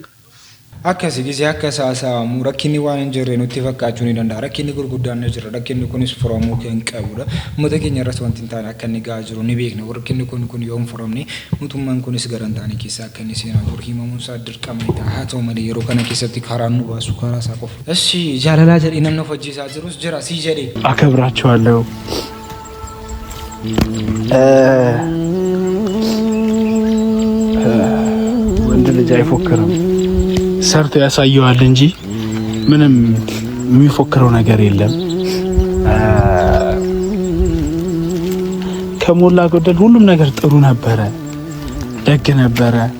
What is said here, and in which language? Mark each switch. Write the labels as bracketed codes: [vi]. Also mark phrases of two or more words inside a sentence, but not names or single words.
[om] akkasi gisee akka saasamu rakkinni waan hin jirre nutti fakkaachuu ni danda'a rakkinni gurguddaan ni jira rakkinni kunis furamuu kan qabudha uummata keenya irratti wanti hin taane akka inni gahaa jiru ni beekna rakkinni kun yoo hin furamne mootummaan kunis garantaanii keessa akka inni seenaa jiru himamuun isaa dirqama ta'a haa ta'u malee yeroo kana keessatti karaan nu baasu karaa isaa qofa እሺ jaalalaa jedhee namni of ajjeesaa jirus jira sii jedhee [am] አከብራቸዋለሁ ወንድ ልጅ አይፎክርም ሰርቶ ያሳየዋል እንጂ ምንም የሚፎክረው ነገር የለም ከሞላ ጎደል ሁሉም ነገር ጥሩ ነበረ ደግ ነበረ